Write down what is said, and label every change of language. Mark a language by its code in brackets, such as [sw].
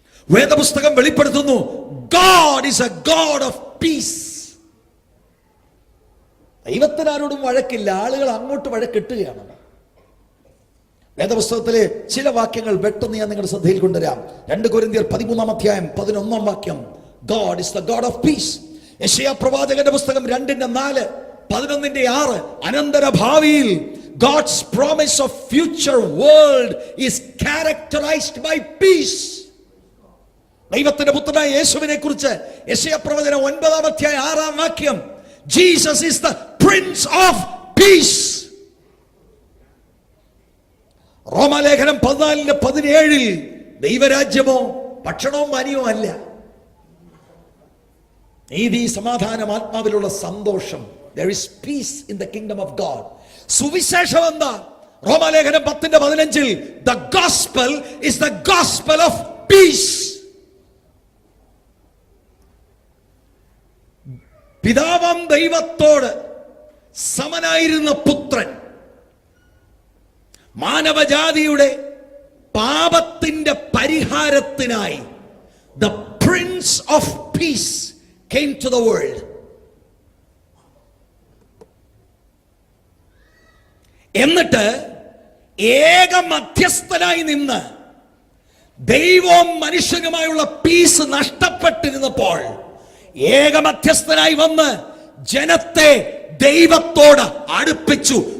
[ml] വേദപുസ്തകം വെളിപ്പെടുത്തുന്നു, [en] God is a God of peace. [ml] ദൈവത്തിന് ആരോടും വഴക്കില്ല, ആളുകൾ അങ്ങോട്ട് വഴക്കിട്ടുകയാണ്. വേദപുസ്തകത്തിലെ ചില വാക്യങ്ങൾ പെട്ടെന്ന് ഞാൻ നിങ്ങളുടെ ശ്രദ്ധയിൽ കൊണ്ടുവരാം. 2 കൊരിന്ത്യർ 13-11 വാക്യം, [en] God is the God of peace. [ml] യെശയ്യാ പ്രവാചകന്റെ പുസ്തകം 2:4, 11:6, അനന്തര ഭാവിയിൽ [en] God's promise of future world is characterized by peace. [ml] ദൈവത്തിന്റെ പുത്രനായ യേശുവിനെ കുറിച്ച് യെശയ്യാ പ്രവചനം 9-6 വാക്യം, [en] Jesus is the Prince of Peace. [ml] റോമാലേഖനം 14:17 ദൈവരാജ്യമോ ഭക്ഷണവും പാനീയവും അല്ല, നീതി, സമാധാനം, ആത്മാവിലുള്ള സന്തോഷം. [en] There is peace in the kingdom of God. [ml] സുവിശേഷം എന്താ? [en] റോമാലേഖനം 10:15 the gospel is the gospel of peace. [ml] പിതാവാം ദൈവത്തോട് സമനായിരുന്ന പുത്രൻ മാനവജാതിയുടെ പാപത്തിന്റെ പരിഹാരത്തിനായി [en] the Prince of Peace came to the world. [ml] എന്നിട്ട് ഏക മധ്യസ്ഥനായി നിന്ന് ദൈവവും മനുഷ്യനുമായുള്ള പീസ് നഷ്ടപ്പെട്ടിരുന്നപ്പോൾ ഏക മധ്യസ്ഥനായി വന്ന് ജനത്തെ ദൈവത്തോട് അടുപ്പിച്ചു.